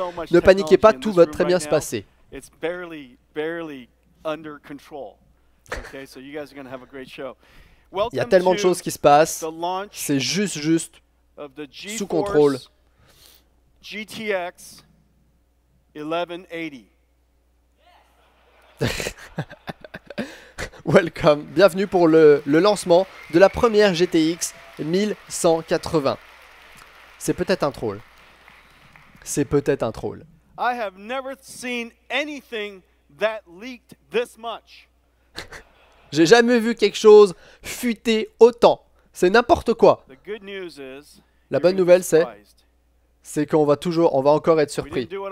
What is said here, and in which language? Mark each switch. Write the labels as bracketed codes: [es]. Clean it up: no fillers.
[fr] Ne paniquez pas, tout va très bien se passer. [en] It's barely under control. Okay, so you guys are gonna have a great show. [fr] Il y a tellement de choses qui se passent. C'est juste sous contrôle. [en] GTX 1180. [fr] Welcome, bienvenue pour le lancement de la première GTX 1180. C'est peut-être un troll. C'est peut-être un troll. [en] I have never seen anything that leaked this much. [fr] J'ai jamais vu quelque chose fuiter autant. C'est n'importe quoi. La bonne nouvelle c'est qu'on va encore être surpris.